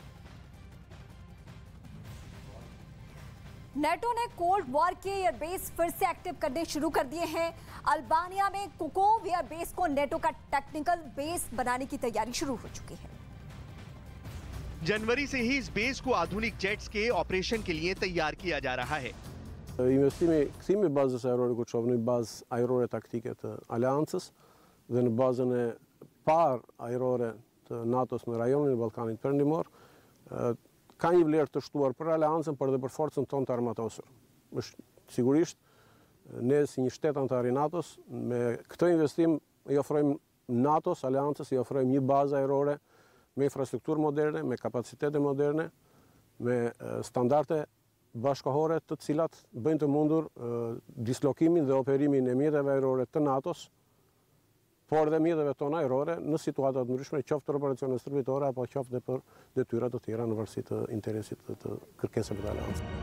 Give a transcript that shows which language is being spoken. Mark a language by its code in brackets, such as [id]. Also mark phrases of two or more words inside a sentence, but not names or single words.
[hi] नेटो ने कोल्ड वॉर के एयरबेस फिर से एक्टिव करने शुरू कर दिए हैं। अल्बानिया में कुकोव एयरबेस को नेटो का टेक्निकल बेस बनाने की तैयारी शुरू हो चुकी है। जनवरी से ही इस बेस को आधुनिक जेट्स के ऑपरेशन के लिए तैयार किया जा rहा है। [sq] Investimi kthimi bazës ajrore Kuçovnë, bazë ajrore taktike të aleancës dhe në bazën e parë ajrore të NATO-s në rajonin e Ballkanit Perëndimor, ka një vlerë të shtuar për aleancën, por edhe për forcën tonë të armatosur. Është sigurisht ne si një shtet antar i NATO-s me këtë investim i ofrojmë NATO-s, aleancës, i ofrojmë një bazë ajrore me infrastrukturë moderne, me kapacitete moderne, me standarde bashkëkohore të cilat bëjnë të mundur dislokimin dhe operimin e mjeteve ajrore të NATO-s, por dhe mjeteve tona ajrore në situata të ndryshme, qoftë për operacione stërvitore apo qoftë për detyra të tjera në varësi të interesit të kërkesave të aleancës।